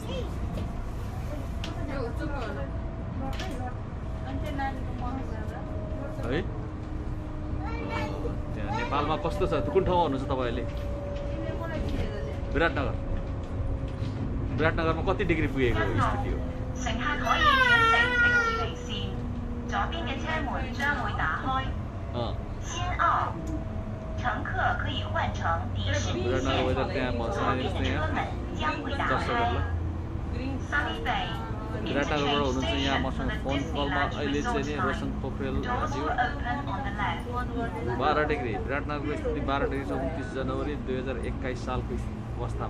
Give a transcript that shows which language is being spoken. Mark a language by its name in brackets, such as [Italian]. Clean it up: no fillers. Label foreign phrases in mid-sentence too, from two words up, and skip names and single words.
[Nepali] है त्यहाँ नेपालमा कस्तो छ? कुन ठाउँमा हुनुहुन्छ तपाईँ अहिले? विराटनगर। विराटनगरमा कति डिग्री पुगेको स्थिति हो? [Chinese] 左边的车门将会打开。先奥，乘客可以换乘迪士尼线作为后面的车门将会打开。Sunny Bay， [Nepali] विराटनगरबाट हुनुहुन्छ यहाँ मसँग फोन कलमा अहिले चाहिँ नि रोशन पोखरेलज्यू। 12 डिग्री विराटनगरको स्थिति 12 डिग्री छ 29 जनवरी 2021 सालको अवस्थामा।